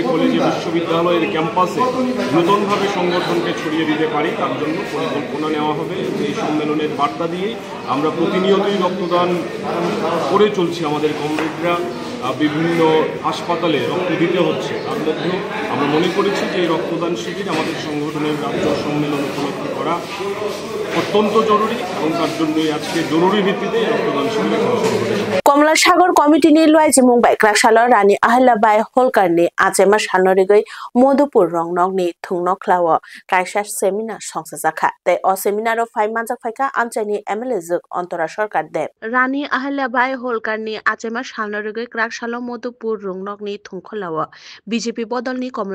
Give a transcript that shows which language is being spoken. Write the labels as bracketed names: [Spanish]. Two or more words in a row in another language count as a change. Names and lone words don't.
[Bangla] কলেজে বিশ্ববিদ্যালয়ের ক্যাম্পাসে নতুনভাবে সংগঠনকে ছড়িয়ে দিতে পারি তার জন্য পরিকল্পনা নেওয়া হবে এই সম্মেলনের বার্তা দিয়ে আমরা প্রতিনিয়তই রক্তদান করে চলছি আমাদের কমরেডরা বিভিন্ন হাসপাতালে রক্ত দিতে হচ্ছে তার মধ্যেও আমরা মনে করেছি যে এই রক্তদান শিবির আমাদের সংগঠনের রাজ্য সম্মেলন উপলক্ষে করা অত্যন্ত জরুরি এবং তার জন্যই আজকে জরুরি ভিত্তিতে রক্তদান শিবির [Kok Borok] কমলা সাগর কমিটি ni loizi mungbai kraksalo Rani Ahilyabai Holkar ni achema salnorigoi Modupur rongnok ni thungnok khlawo kaisa seminar songsajaka te o seminar o phai manjak phaika amchani MLA juk Antara Sarkar Deb Rani Ahilyabai Holkar ni achema salnorigoi kraksalo Modupur rongnok ni thungkholawo BJP bodol ni Komla